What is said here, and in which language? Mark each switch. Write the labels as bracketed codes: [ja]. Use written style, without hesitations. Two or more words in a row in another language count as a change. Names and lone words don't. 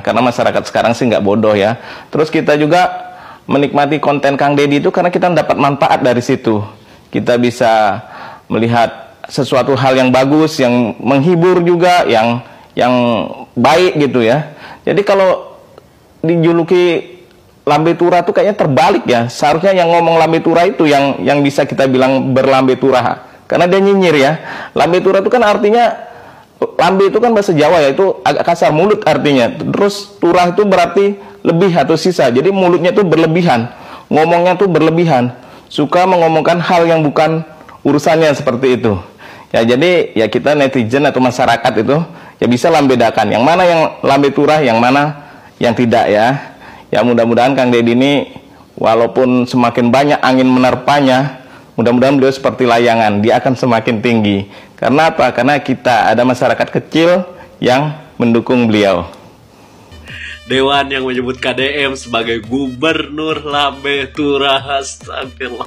[id] Karena masyarakat sekarang sih nggak bodoh ya. Terus kita juga menikmati konten Kang Deddy itu karena kita dapat manfaat dari situ. Kita bisa melihat sesuatu hal yang bagus, yang menghibur juga, yang baik gitu ya. Jadi kalau dijuluki [jv] lambe turah [id] tuh kayaknya terbalik ya. Seharusnya yang ngomong [jv] lambe turah [id] itu yang bisa kita bilang berlambe turah. Karena dia nyinyir ya. [jv] Lambe turah [id] itu kan artinya, lambe itu kan bahasa Jawa ya, itu agak kasar, mulut artinya. Terus turah itu berarti lebih atau sisa. Jadi mulutnya tuh berlebihan. Ngomongnya tuh berlebihan. Suka mengomongkan hal yang bukan urusannya seperti itu. Ya jadi ya kita netizen atau masyarakat itu ya bisa lambedakan. Yang mana yang [jv] lambe turah, [id] yang mana yang tidak ya. Ya mudah-mudahan Kang Deddy ini walaupun semakin banyak angin menerpanya, mudah-mudahan beliau seperti layangan, dia akan semakin tinggi. Karena apa? Karena kita ada masyarakat kecil yang mendukung beliau. Dewan yang menyebut KDM sebagai Gubernur [jv] Lambe Turah, [id] astagfirullah.